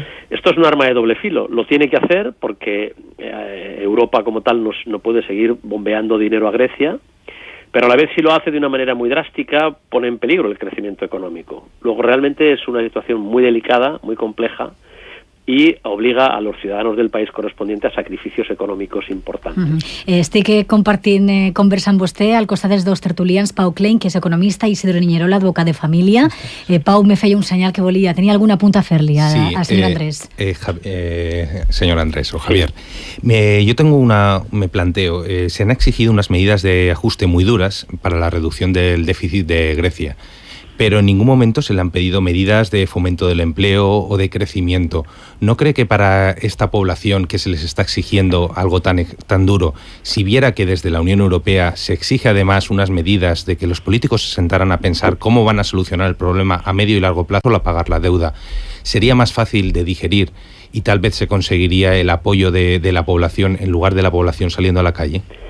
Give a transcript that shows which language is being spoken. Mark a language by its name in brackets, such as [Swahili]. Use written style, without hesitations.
[Spanish] Esto es un arma de doble filo. Lo tiene que hacer porque Europa como tal no puede seguir bombeando dinero a Grecia, pero a la vez si lo hace de una manera muy drástica pone en peligro el crecimiento económico. Luego realmente es una situación muy delicada, muy compleja, [Catalan] i obliga a los ciutadans del país correspondiente a sacrificios econòmics importants. Estic compartint conversa amb vostè al costat dels dos tertulians, Pau Klein, que és economista, i Isidro Niñerola, advocat de família. Pau me feia un senyal que volia. Tenia alguna punta a fer-li al senyor Andrés. [Spanish] Señor Andrés o Javier, yo me planteo, se han exigido unas medidas de ajuste muy duras para la reducción del déficit de Grecia, pero en ningún momento se le han pedido medidas de fomento del empleo o de crecimiento. ¿No cree que para esta población que se les está exigiendo algo tan duro, si viera que desde la Unión Europea se exige además unas medidas de que los políticos se sentaran a pensar cómo van a solucionar el problema a medio y largo plazo al pagar la deuda, sería más fácil de digerir y tal vez se conseguiría el apoyo de la población en lugar de la población saliendo a la calle?